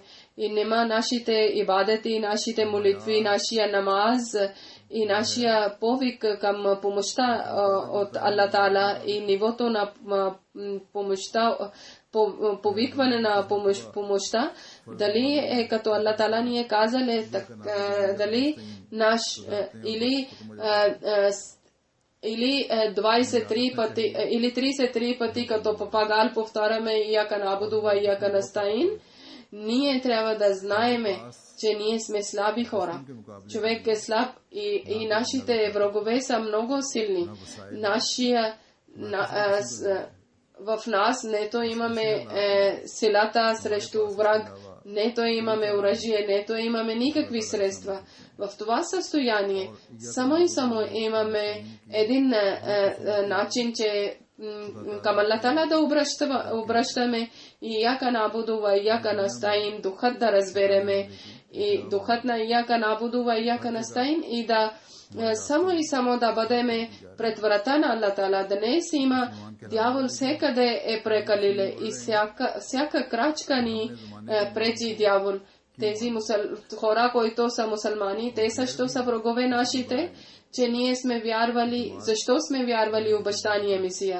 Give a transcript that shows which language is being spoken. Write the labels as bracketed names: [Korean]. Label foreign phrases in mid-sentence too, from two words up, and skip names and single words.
[Bulgarian] И нема нашите ибадети, нашите молитви, нашия намаз и нашия повик към помощта от Аллах Таала и нивото на помощта, повикване на помощта, дали е като Аллах Таала ни е казал, дали наш или 23 пъти, или 33 пъти като папагал повтаряме [Arabic] إياك نعبد وإياك نستعين. [Bulgarian] Ние трябва да знаеме, че ние сме слаби хора. Човек е слаб и нашите врагове са много силни. В нас нето имаме силата срещу враг, нето имаме оръжие, нето имаме никакви средства. В това състояние само и само имаме един начин, че към Аллах Таала да обръщаме и [Arabic] إياك نعبد وإياك نستعين, [Bulgarian] духът да разбереме и духът на [Arabic] إياك نعبد وإياك نستعين [Bulgarian] и да само и само да бъдеме пред врата на Аллах Таала. Днес има дявол всекъде е прекалиле и всяка крачка ни пречи дявол. Тези хора, които са мусулмани, те също са врагове нашите, че ние сме вярвали, защо сме вярвали обещание Месия.